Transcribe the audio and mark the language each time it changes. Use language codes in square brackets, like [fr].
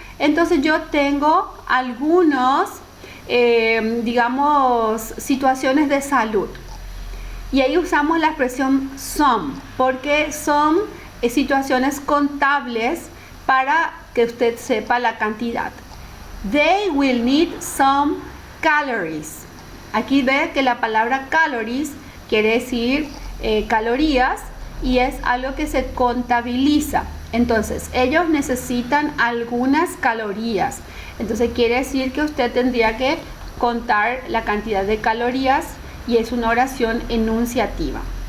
[es] Entonces yo tengo algunos, digamos, situaciones de salud. Y ahí usamos la expresión some, porque son situaciones contables para que usted sepa la cantidad. [en] They will need some calories. [es] Aquí ve que la palabra calories quiere decir calorías y es algo que se contabiliza. Entonces, ellos necesitan algunas calorías. Entonces, quiere decir que usted tendría que contar la cantidad de calorías y es una oración enunciativa.